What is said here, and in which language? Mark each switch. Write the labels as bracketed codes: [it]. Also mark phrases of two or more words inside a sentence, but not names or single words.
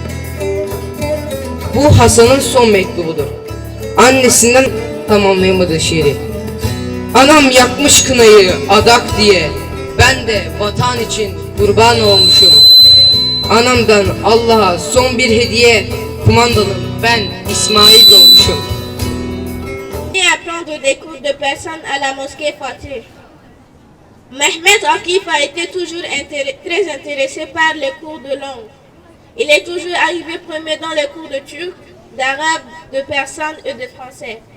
[tr] Bu Hasan'ın son mektubudur. Annesinden tamamlayamadığı şiiri. Anam yakmış kınayı adak diye, ben de vatan için kurban olmuşum. Anamdan Allah'a son bir hediye, kumandanım ben İsmail doğmuşum. [fr] Apprendre des cours de personnes à la mosquée Fatih. Mehmet Akif a été toujours très intéressé par les cours de langue. Il est toujours arrivé premier dans les cours de turc, d'arabe, de persan et de français.